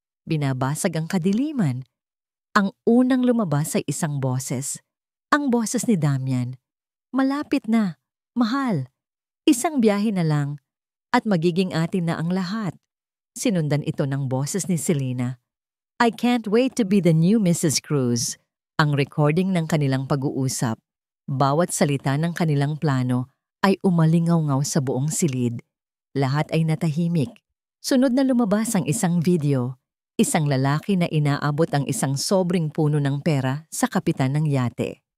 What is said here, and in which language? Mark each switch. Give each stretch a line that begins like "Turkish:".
Filipino: Binabasag ang kadiliman. Ang unang lumabas ay isang boses. Ang boses ni Damian. Malapit na, mahal. Isang biyahe na lang at magiging atin na ang lahat. Sinundan ito ng boses ni Selena.
English: I can't wait to be the new Mrs. Cruz.
Filipino: Ang recording ng kanilang pag-uusap. Bawat salita ng kanilang plano ay umalingaw-ngaw sa buong silid. Lahat ay natahimik. Sunod na lumabas ang isang video. Isang lalaki na inaabot ang isang sobrang puno ng pera sa kapitan ng yate.